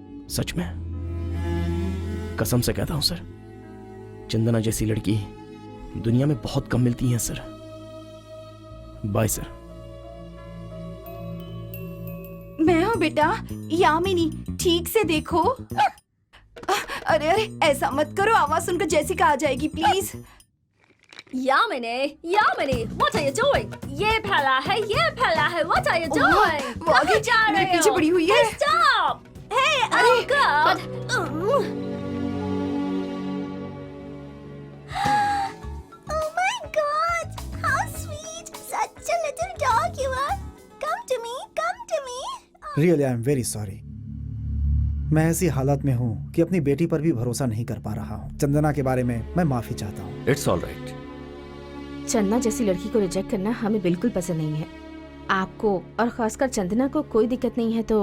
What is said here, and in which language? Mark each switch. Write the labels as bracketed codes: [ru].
[hi] सच में कसम से कहता हूं सर, चंदना जैसी लड़की दुनिया में बहुत कम मिलती हैं सर। Bye sir. मैं हूँ बेटा, यामिनी, ठीक से देखो। अरे अरे ऐसा मत करो, आवाज सुनकर जैसिका आ जाएगी please. [en] Yamini, what are you doing? [hi] ये फैला है, [en] what are you doing? [hi] वो आगे जा रहे मेरे पीछे हो? पड़ी हुई है। [en] Stop! Hey, oh God! Oh my God! How sweet! Such a little dog you are. Come to me, come to me. Really I am very sorry. [hi] मैं ऐसी हालत में हूँ कि अपनी बेटी पर भी भरोसा नहीं कर पा रहा हूँ। चंदना के बारे में मैं माफी चाहता हूँ। [en] It's all right. [hi] चंदना जैसी लड़की को रिजेक्ट करना हमें बिल्कुल पसंद नहीं है। आपको और खासकर चंदना को कोई दिक्कत नहीं है तो